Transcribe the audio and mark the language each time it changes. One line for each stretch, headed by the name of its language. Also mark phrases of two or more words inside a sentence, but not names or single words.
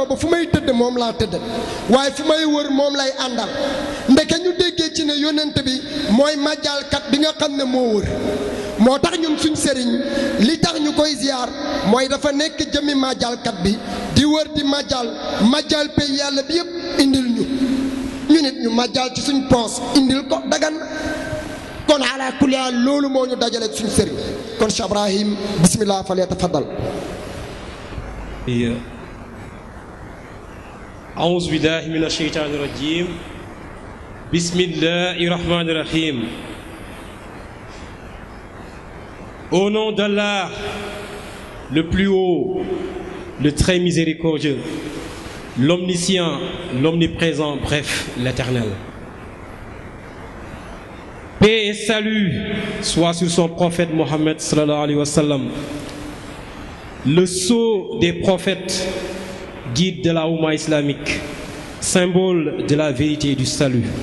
Wolof: ba fu may tëdd moom laa tëdd waaye fu may wër moom lay àndal ndeke ñu déggee ci ne yónnent bi mooy majjalkat bi nga xam ne moo wër moo tax ñun suñ sëriñ li tax ñu koy ziyaar mooy dafa nekk jëmmi majjalkat bi di wër di majjal pay yàlla bi yëpp indil ñu nit ñu majjal ci suñ poos indil ko dagan kon
Arabic: على كل حال
Wolof: loolu moo ñu dajale suñ sëriñ kon Cheikh Ibrahim bismillah
Arabic: فليتفضل أعوذ بالله من الشيطان الرجيم بسم الله الرحمن الرحيم
French: Au nom d'Allah, le plus haut, le très miséricordieux, l'omniscient, l'omniprésent, bref, l'éternel. Paix et salut soit sur son prophète Mohammed
Arabic: صلى الله عليه وسلم,
French: le sceau des prophètes, guide de la Oumma islamique, symbole de la vérité et du salut.